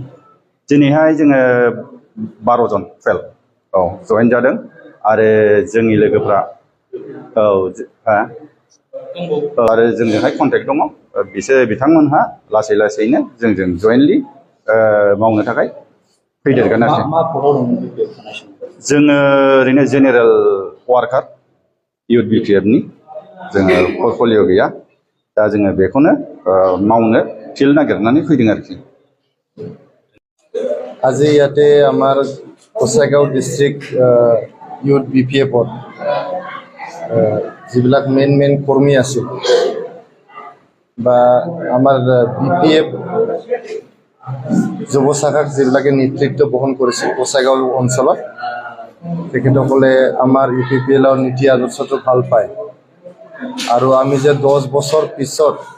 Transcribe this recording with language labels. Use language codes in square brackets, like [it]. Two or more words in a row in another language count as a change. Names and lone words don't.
[brx] दिनैहाय जोङो 12 जन 12 औ जइन जादों आरो जोंनि लोगोफ्रा औ आरो जोंजोंहाय कन्टेक्ट दङ बिथांमोनहा लासै लासैनो जोंजों जयेन्टलि मावनो थाखाय फैदेरगोन आरो जोङो ओरैनो [en] general worker youth BPF [brx] जोङो पर्टफलिय' गैया दा जोङो बेखौनो मावनो फिल्ड नागिरनानै फैदों आरोखि [as] আজি ইয়াতে আমাৰ কোচাইগাঁও [en] district youth BPF [as] যিবিলাক মেইন কৰ্মী আছিল বা আমাৰ বিপিএফ যুৱ শাখাক যিবিলাকে নেতৃত্ব বহন কৰিছিল কোচাইগাঁও অঞ্চলত তেখেতসকলে আমাৰ ইউপিপিএলৰ নীতি আদৰ্শটো ভাল পায় আৰু আমি যে 10 বছৰ পিছত